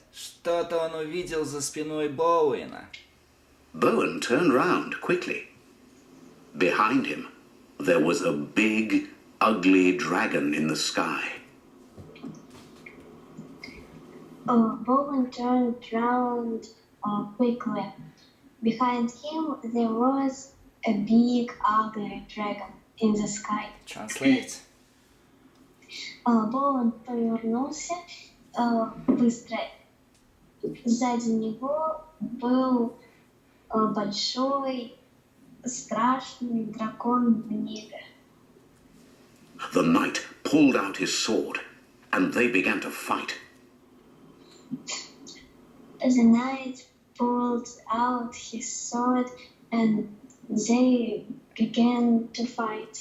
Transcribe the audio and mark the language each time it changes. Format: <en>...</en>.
<ru>Что-то он увидел за спиной Боуэна.</ru> <en>Bowen turned round quickly. Behind him, there was a big, ugly dragon in the sky. Bowen turned round quickly. Behind him there was a big, ugly dragon in the sky. Translate.</en> <ru>Боуэн повернулся быстро. Сзади него был большой, страшный дракон в небе.</ru> <en>The knight pulled out his sword, and they began to fight. The knight pulled out his sword and they began to fight.</en>